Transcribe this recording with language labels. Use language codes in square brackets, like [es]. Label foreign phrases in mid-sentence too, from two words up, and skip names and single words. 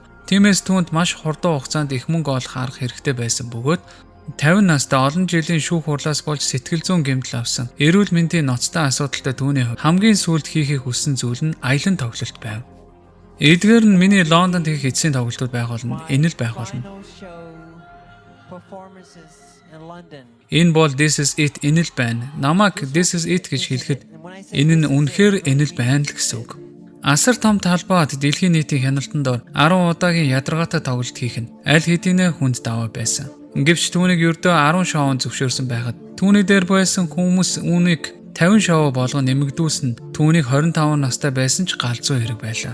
[mn] Тиймээс түүнд маш хурдан хугацаанд их мөнгө олох арга хэрэгтэй байсан бөгөөд 50 настай олон жилийн шүүх хурлаас болж сэтгэл зүйн гэмтэл авсан. Эрүүл мэндийн ноцтой асуудалтай түүний хамгийн сүүлд хийхийг хүссэн зүйл нь аялан тоглолт байв. Эдгээр нь миний Лондонд хийх эцсийн тоглолтууд байх болно. Энэ л байх болно. Энэ бол [en] This is it [mn] энэ л байна. Намайг [en] This is it [mn] гэж хэлэхэд энэ нь үнэхээр энэ л байна л гэсэн үг. Асар том талбайд дэлхийн нийтийн хяналтанд 10 удаагийн ядаргаатай тоглолт хийх нь аль хэдийнэ хүнд даваа байсан. Гэвч түүнийг ердөө 10 шоунд зөвшөөрсөн байхад түүний дээр байсан хүмүүс үүнийг 50 шоу болгон нэмэгдүүлсэн түүнийг 25 настай байсан ч галзуу хэрэг байлаа.